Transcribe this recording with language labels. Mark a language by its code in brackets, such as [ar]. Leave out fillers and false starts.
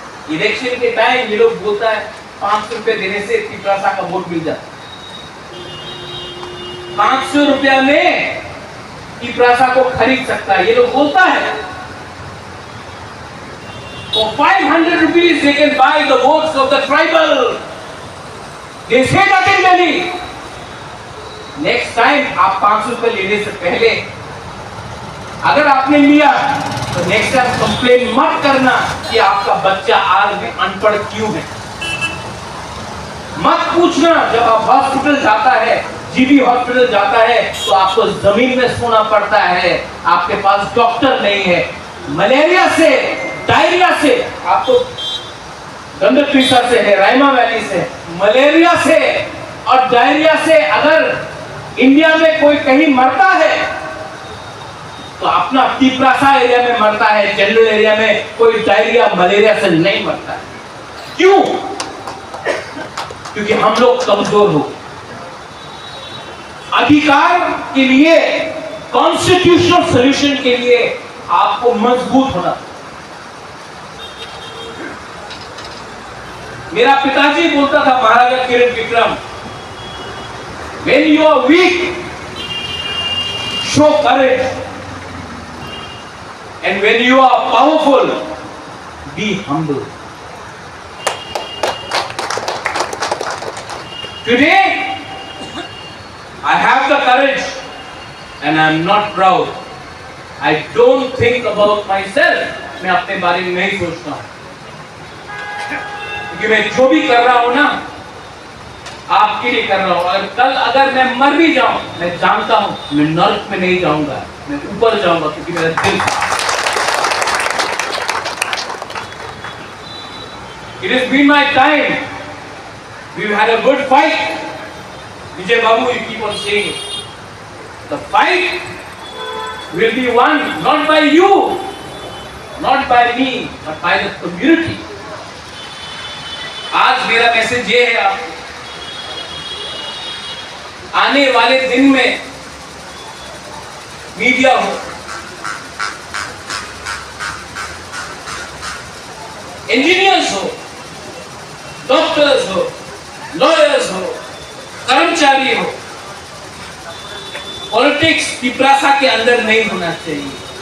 [hi] Election के time ये लोग बोलता है 500 रुपए देने से तिप्रासा का वोट मिल जाता। 500 रुपया में तिप्रासा को खरीद सकता है, ये लोग बोलता है। [en] For 500 rupees they can buy the votes of the tribal. They say that in Delhi. [hi] Next time आप 500 रुपए लेने से पहले अगर आपने लिया तो नेक्स्ट टाइम कंप्लेन मत करना कि आपका बच्चा आज भी अनपढ़ क्यों है। मत पूछना। जब आप हॉस्पिटल जाता है, जीबी हॉस्पिटल जाता है, तो आपको जमीन में सोना पड़ता है, आपके पास डॉक्टर नहीं है। मलेरिया से, डायरिया से आपको गंदकीसा से है, रायमा वैली से, मलेरिया से और डायरिया से अगर इंडिया में कोई कहीं मरता है तो अपना तिपरासा एरिया में मरता है। जनरल एरिया में कोई डायरिया मलेरिया से नहीं मरता है। क्यों? क्योंकि हम लोग कमजोर हो। अधिकार के लिए, कॉन्स्टिट्यूशनल सॉल्यूशन के लिए आपको मजबूत होना। मेरा पिताजी बोलता था, [en] Maharaja Kiran Vikram, when you are weak, show courage, and when you are powerful, be humble. Today, I have the courage, and I am not proud. I don't think about myself. [hi] मैं अपने बारे में नहीं सोचता हूं, क्योंकि मैं जो भी कर रहा हूं ना, आपके लिए कर रहा हूं। और कल अगर मैं मर भी जाऊं, मैं जानता हूं मैं नर्क में नहीं जाऊंगा, मैं ऊपर जाऊंगा, क्योंकि मेरा दिल। [en] It has been my time. We've had a good fight. Vijay Babu, you keep on saying it. The fight will be won not by you, not by me, but by the community. [hi] आज मेरा message ये है आपको, आने वाले दिन में media हो, इंजीनियर्स हो, डॉक्टर्स हो, लॉयर्स हो, कर्मचारी हो, पॉलिटिक्स तिपरासा के अंदर नहीं होना चाहिए।